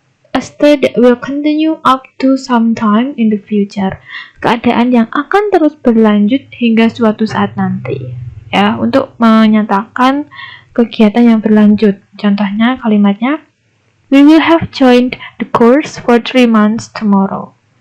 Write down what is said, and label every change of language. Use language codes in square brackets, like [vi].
[en] A state that will continue up to some time in the future. [id] Keadaan yang akan terus berlanjut hingga suatu saat nanti. Ya, untuk menyatakan kegiatan yang berlanjut. Contohnya kalimatnya, [en] we will have joined the course for 3 months tomorrow.